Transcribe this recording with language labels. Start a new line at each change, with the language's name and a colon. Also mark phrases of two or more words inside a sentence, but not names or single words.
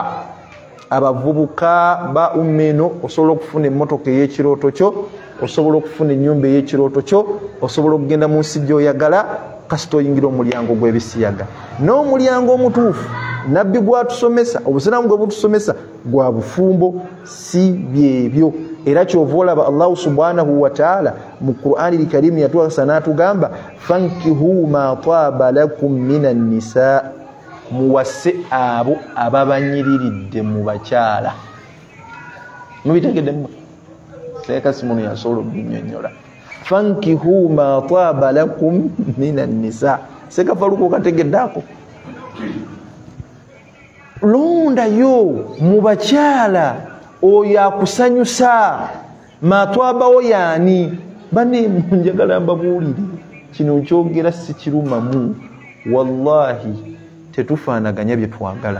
Ganda: Abavubuka ba umeno osobola okufuna emmotoka ey'ekirooto kyo, osobola okufuna ennyumba ey'ekirooto kyo, osobola okugenda mu nsi gy'oyagala kasita oyingira omulyango gw'ebisiyaga. N'omulyango omutuufu nabbi gwatusomesa, obusiraamu gwe butusomesa gwa bufumbo, si byebyo. Era kyova olaba Allah
Arabic: سبحانه وتعالى
Ganda: mu Qur'ani al-Karim yatuwasa n'atugamba
Arabic: فانكحوا ما طاب لكم من النساء,
Ganda: muwase abo ababanyiriridde mu bakyala. Mubitegedde Seeka Simoni yasobola okubinyonnyola.
Arabic: فانكحوا ما طاب لكم من النساء.
Ganda: Seeka Faruku kategeddaako. Londayo mu bakyala oyo akusanyusa. Matwabawo yaani bane njagala mbabuulire kino kyogera si kirumamu, wallahi tetufaanaganya bye twagala.